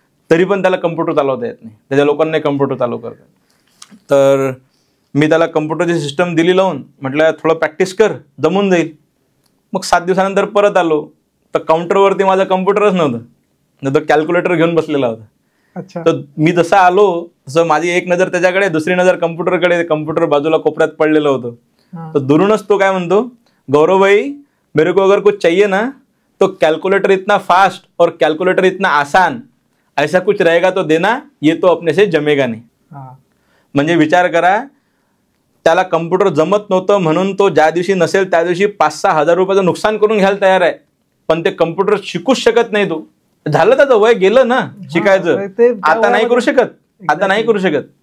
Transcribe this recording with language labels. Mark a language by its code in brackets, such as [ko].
[mr] तरी पण त्याला कम्प्युटर चालवता येत नाही. त्याच्या लोकांना कम्प्युटर चालू करतात. तर मी त्याला कम्प्युटरची सिस्टम दिली लावून, म्हटलं थोडं प्रॅक्टिस कर, जमून जाईल. मग 7 दिवसानंतर परत आलो तर काउंटरवरती माझा कम्प्युटरच नव्हतं, नाही तर कॅल्क्युलेटर घेऊन बसलेला होता. तर मी जसा आलो तसं माझी एक नजर त्याच्याकडे, दुसरी नजर कम्प्युटरकडे. कम्प्युटर बाजूला कोपऱ्यात पडलेलं होतं. तर दुरूनच तो काय म्हणतो, [hi] गौरव भाई मेरे को अगर कुछ चाहिए ना तो कैलकुलेटर इतना फास्ट और कैलकुलेटर इतना आसान, ऐसा कुछ रहेगा तो देना, ये तो अपने से जमेगा नहीं. [mr] म्हणजे विचार करा, त्याला कम्प्युटर जमत नव्हतं म्हणून तो ज्या दिवशी नसेल त्या दिवशी 5-6 हजार रुपयाचं नुकसान करून घ्यायला तयार आहे. पण ते कम्प्युटर शिकूच शकत नाही. तो झालं, त्याचं वय गेलं ना शिकायचं, आता नाही करू शकत.